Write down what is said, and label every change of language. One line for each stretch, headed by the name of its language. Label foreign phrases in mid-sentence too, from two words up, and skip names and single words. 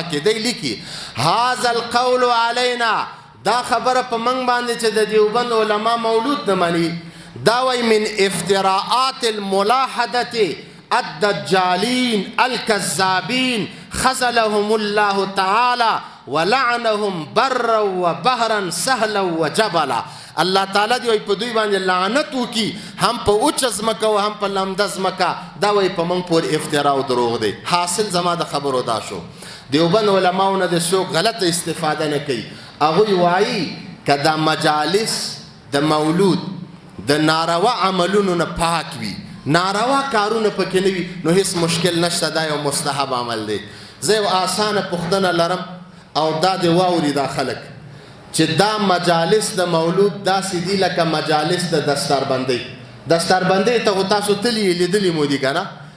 Pashto: کې دی لیکي
Arabic: هذا القول علينا
Pashto: دا خبره په موږ باندې چې د دیوبند علما مولود نه مني دا وایي
Arabic: من افتراءات الملاحدة الدجالين الكذابين خذلهم الله تعالى ولعنهم برا وبحرا سهلا وجبلا الله تعالی
Pashto: دی په دوی باندې لعنت وکي هم په اوچ ځمکه او هم په لمده ځمکه دا وایي په موږ پورې افترا او دروغ دی حاصل زما د خبرو دا شو دیوبند علماو نه د څوک غلطه استفاده نه کوي هغوی وایي که دا مجالس د مولود د ناروا عملونو نه پاک وي ناروا کارونه پکې نه وي نو هیڅ مشکل نشته دا یو مستحب عمل دی زه یو آسانه پوښتنه لرم او دا د واوري دا خلک چې دا مجالس د مولود داسې دي لکه مجالس د دستاربندۍ دستاربندۍ ته خو تاسو تلي لیدلي مو دي که نه